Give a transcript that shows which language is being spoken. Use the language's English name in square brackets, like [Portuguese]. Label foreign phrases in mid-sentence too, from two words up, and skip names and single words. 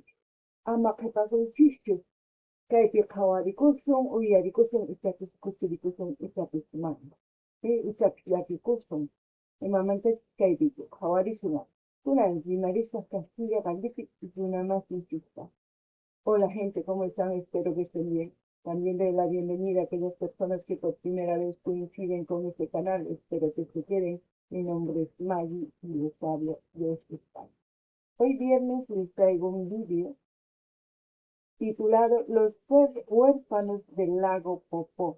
[Quechua] Ama qhipakunchischu kaypi qhawarikusun, uyarikusun, ichapis kusirikusun, ichapis mana. Ichapis llakikusun. Imamantachis kay video qhawarisun. Kunan rimarisaq Castilla Valdipi runa masinchikta. [Spanish] Hola gente, ¿cómo están? Espero que estén bien. También doy la bienvenida a aquellas personas que por primera vez coinciden con este canal. Espero que se queden. Mi nombre es Maggie y les hablo desde España. Hoy viernes les traigo un vídeo titulado Los huérfanos del lago Popó.